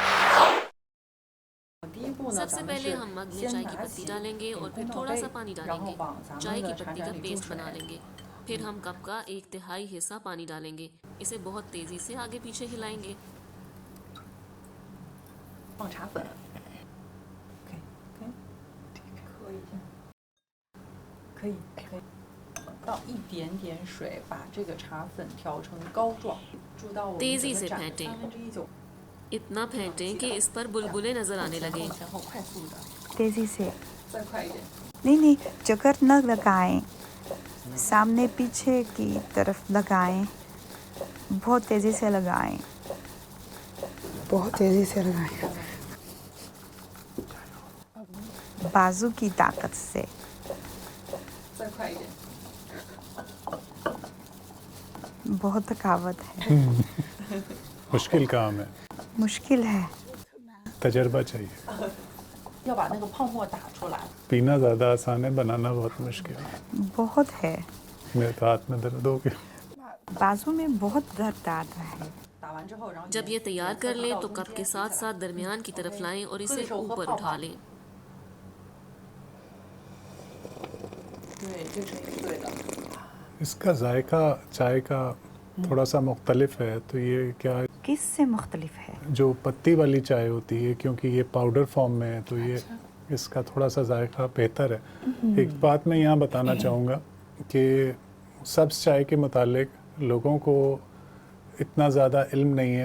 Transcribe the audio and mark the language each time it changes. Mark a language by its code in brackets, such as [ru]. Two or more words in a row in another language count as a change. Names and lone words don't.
[ur] سب سے پہلے ہم مگ میں چائے کی پتی ڈالیں گے اور پھر تھوڑا سا پانی ڈالیں گے. چائے کی پتی کا پیسٹ بنا لیں گے۔ پھر ہم کپ کا 1/3 حصہ پانی ڈالیں گے. اسے بہت تیزی سے آگے پیچھے ہلائیں گے. [zh] 可以，倒一点点水，把这个茶粉调成膏状，注到我们 [ur] تیزی [zh] 整 [ur] سے [zh] 个盏的 [ur] پھینٹیں [zh] 1/3就 [ur] اتنا پھینٹیں کہ اس پر بلبلے نظر آنے [zh] 前 [ur] لگیں [zh] 后前后快速的， [ur] تیزی سے [zh] 再快一点。 [ur] نہیں چکر نہ لگائیں، سامنے پیچھے کی طرف لگائیں، بہت تیزی سے لگائیں. بہت تیزی سے لگائیں. بازو کی طاقت سے. [zh] 再快一点， [ur] بہت تھکاوٹ ہے, مشکل کام ہے, مشکل ہے. تجربہ چاہیے. [zh] 要把那个泡沫打出来。 [ur] پینا زیادہ آسان ہے، بنانا بہت مشکل ہے. بہت ہے. میرے تو ہاتھ میں درد ہو گیا. بازو میں بہت درد آتا ہے. [zh] 打完之后，然后 [ur] جب یہ تیار کر لیں تو کپ کے ساتھ ساتھ درمیان کی طرف لائیں اور اسے اوپر اٹھا لیں. [zh] 对，这个声音是对的。 [ur] اس کا ذائقہ چائے کا تھوڑا سا مختلف ہے، تو یہ کیا کس سے مختلف ہے? جو پتی والی چائے ہوتی ہے، کیونکہ یہ [en] powder form [ur] میں ہے، تو یہ اس کا تھوڑا سا ذائقہ بہتر ہے. ایک بات میں یہاں بتانا چاہوں گا کہ سبز چائے کے متعلق لوگوں کو اتنا زیادہ علم نہیں ہے.